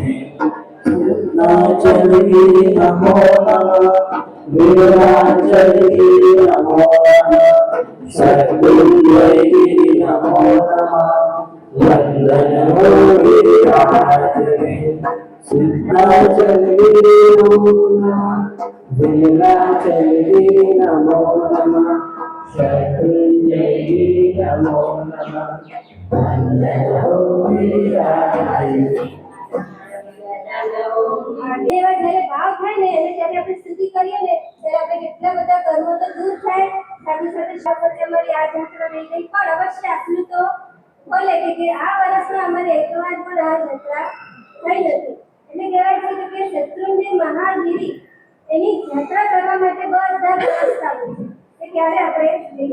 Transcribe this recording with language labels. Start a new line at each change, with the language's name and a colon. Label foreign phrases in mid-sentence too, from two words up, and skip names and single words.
Hindi: सिद्धाचलगिरि नमो नमः, वेदाचलगिरि नमो नमः, सद्गुरुगिरि नमो नमः, वंदन हो गिरिराज। सिद्धाचलगिरि नमो नमः, वेदाचलगिरि नमो नमः,
Gujarati: શત્રુંજય નમો નમઃ વંદનો વીરાય એવા જ્યારે ભાવ થાય ને અને જ્યારે આપણે સ્તુતિ કરીએ ને ત્યારે આપણે કેટલા બધા કર્મો તો દૂર થાય સાથે સાથે શાસ્ત્રોએ અમારી આ જાત્રા નહીં ગઈ પણ અવશ્ય આટલું તો બોલે કે આ વર્ષમાં અમારે એકવાર પણ આ જાત્રા થઈ નથી એટલે કહેવાય છે કે શત્રુંજય મહાગીરી એની જાત્રા કરવા માટે બધા વ્યવસ્થા હોય છે કે ક્યારે આપણે જઈએ.